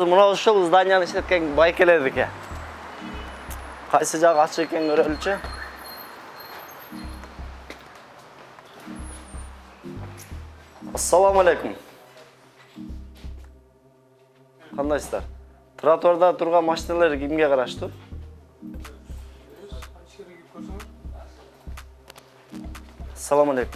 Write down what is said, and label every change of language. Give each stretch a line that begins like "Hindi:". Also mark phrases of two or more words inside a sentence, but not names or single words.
Kyrgyz: Мына ушул зданияны иштеткен байкелер екен. Қайсы жағы ачык екен көрөлүчү.
Arabic: السلام عليكم.
Kyrgyz: Кандайсыздар? Тротуарда турган машиналар кимге караштуу?
Arabic: السلام عليكم.